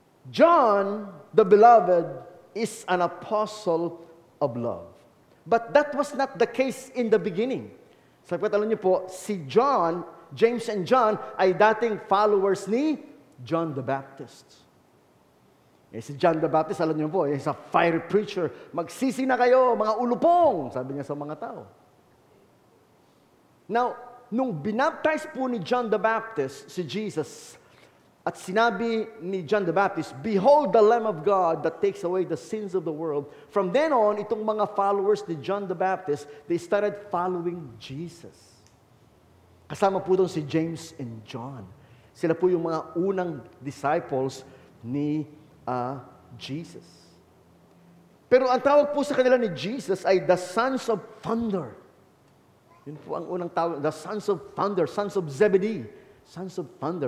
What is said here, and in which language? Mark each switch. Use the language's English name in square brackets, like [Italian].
[English] John, the Beloved, is an apostle of love. But that was not the case in the beginning. [Filipino] Sapat alam niyo po, [English] si John, James and John, ay dating followers ni John the Baptist. [Filipino] Si John the Baptist, alam niyo po, [English] is a fiery preacher. [Filipino] Magsisi na kayo, mga ulupong, sabi niya sa mga tao. [English] Now, [Filipino] nung binaptize po ni [English] John the Baptist, si Jesus, [Filipino] at sinabi ni [English] John the Baptist, behold the Lamb of God that takes away the sins of the world. From then on, [Filipino] itong mga [English] followers ni John the Baptist, they started following Jesus. [Filipino] Kasama po doon si James and John. Sila po yung mga unang disciples ni Jesus. Pero ang tawag po sa kanila ni Jesus ay [English] the Sons of Thunder. [Filipino] Yun po ang unang tawag, the Sons of Thunder, Sons of Zebedee. Sons of Thunder.